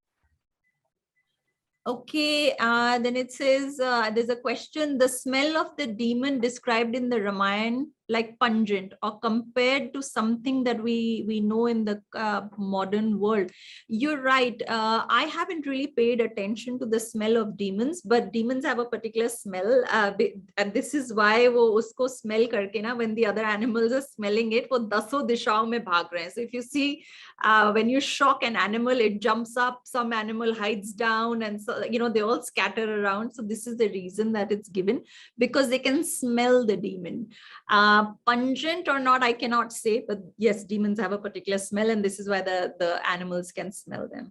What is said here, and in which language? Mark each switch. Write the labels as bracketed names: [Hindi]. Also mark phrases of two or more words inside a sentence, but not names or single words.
[English] Okay, then it says, there's a question, the smell of the demon described in the Ramayana, like pungent or compared to something that we know in the modern world. You're right. I haven't really paid attention to the smell of demons, but demons have a particular smell. And this is why [Hindi] वो उसको स्मेल करके ना, [English] when the other animals are smelling it, [Hindi] वो दसों दिशाओं में भाग रहे हैं. [English] So if you see, when you shock an animal, it jumps up, some animal hides down, and so, they all scatter around. So this is the reason that it's given, because they can smell the demon. Pungent or not, I cannot say, but yes, demons have a particular smell, and this is why the animals can smell them.